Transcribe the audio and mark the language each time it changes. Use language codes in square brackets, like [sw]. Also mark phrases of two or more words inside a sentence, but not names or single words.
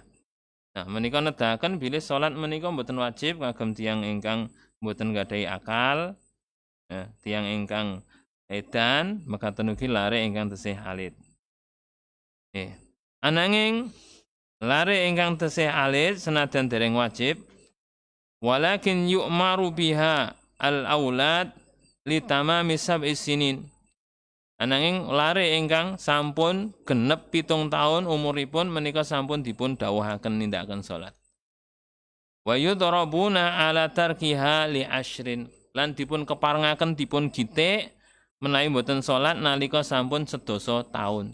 [jv] Nah, menika nedahaken bilih salat menika mboten wajib kagem tiyang ingkang mboten gadhahi akal, tiyang ingkang edan, mekaten ugi lare ingkang tesih alit. Ananging lare ingkang tesih alit senajan dereng wajib, [ar] ولكن يؤمر بها الأولاد لتمام سبع سنين. [jv] Ananging lare ingkang sampun genep 7 taun umuripun menika sampun dipun dawuhaken nindakaken salat. [ar] ويضربون على تركها لعشر, [jv] lan dipun keparengaken dipun gitik menawi mboten salat nalika sampun 10 taun.